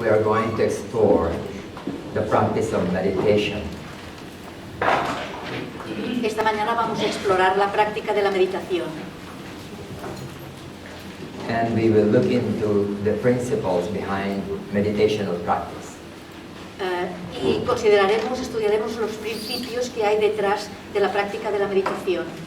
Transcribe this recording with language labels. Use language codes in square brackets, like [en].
[en] We are going to explore the practice of meditation. [es] Esta mañana vamos a explorar la práctica de la meditación. [en] And we will look into the principles behind meditational practice. [es] Y estudiaremos los principios que hay detrás de la práctica de la meditación.